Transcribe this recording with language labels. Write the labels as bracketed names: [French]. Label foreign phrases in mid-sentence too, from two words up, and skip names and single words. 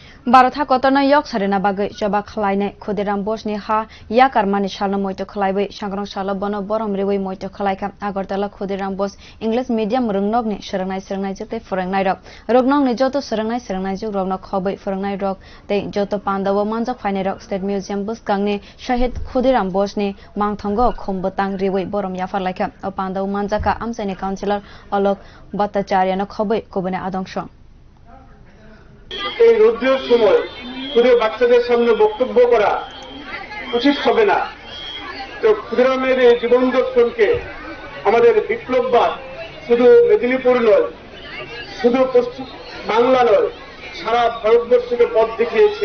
[Kok Borok] Bharat hakotor yoksarina bagwi chuba khlainai Khudiram Bose ha yakarmani salno muito khlaiwi sangran salo bono borom riwi muito khlaikha Agartala Khudiram Bose English medium Rwngnok ni swrwngngjwk phwrwngnairok Rwngnok ni joto swrwngngjwk Rwngnok khabui phwrwngnairok tei joto panda o manjakphainai State Museum bwskango ni Shahid Khudiram Bose ni mangthango khombotang riwi borom khlaikha o panda o manjaka amsaini Councilor Alok Bhattracharya no khabui kobune adongsho [Bangla] এই রোদ্রের সময় শুধু বাচ্চাদের সামনে বক্তব্য করা উচিত হবে না। তো ক্ষুদিরামের এই জীবন দর্শনকে আমাদের বিপ্লববাদ শুধু মেদিনীপুর নয়, শুধু পশ্চিম বাংলা নয়, সারা ভারতবর্ষকে পথ দেখিয়েছে।